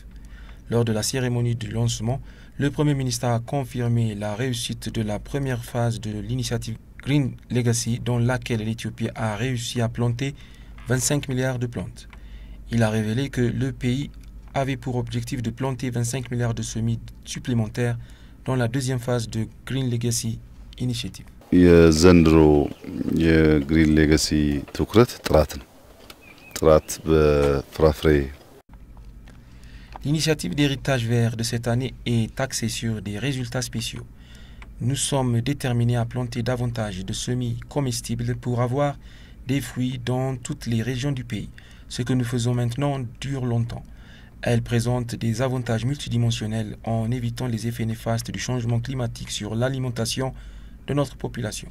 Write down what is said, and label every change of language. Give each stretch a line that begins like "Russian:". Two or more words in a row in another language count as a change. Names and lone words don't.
French: Lors de la cérémonie de lancement, le Premier ministre a confirmé la réussite de la première phase de l'initiative Green Legacy, dans laquelle l'Éthiopie a réussi à planter 25 milliards de plantes. Il a révélé que le pays avait pour objectif de planter 25 milliards de semis supplémentaires dans la deuxième phase de Green Legacy Initiative.
Amharic: የዘንድሮ የግሪን ሌጋሲ ትኩረት ጥራት በፍራፍሬ
French: L'initiative d'héritage vert de cette année est axée sur des résultats spéciaux. Nous sommes déterminés à planter davantage de semis comestibles pour avoir des fruits dans toutes les régions du pays. Ce que nous faisons maintenant dure longtemps. Elle présente des avantages multidimensionnels en évitant les effets néfastes du changement climatique sur l'alimentation de notre population.